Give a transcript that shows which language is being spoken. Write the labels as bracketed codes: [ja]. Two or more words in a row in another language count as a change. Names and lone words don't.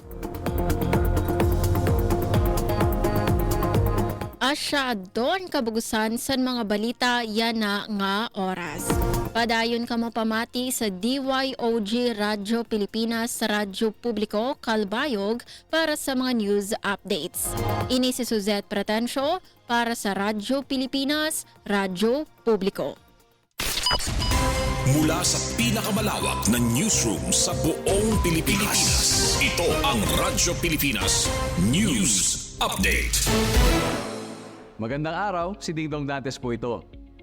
[war] Asya doon kabugusan sa mga balita yana nga oras. Padayon ka mo pamati sa DYOG Radyo Pilipinas, Radyo Publiko, Kalbayog para sa mga [en] news updates. [war] Ini si Suzette Pretencio para sa Radyo Pilipinas, Radyo Publiko. [tl] Mula sa pinakamalawak na newsroom sa buong Pilipinas. Ito ang Radyo Pilipinas News Update. Magandang araw, si Dingdong Dantes po ito.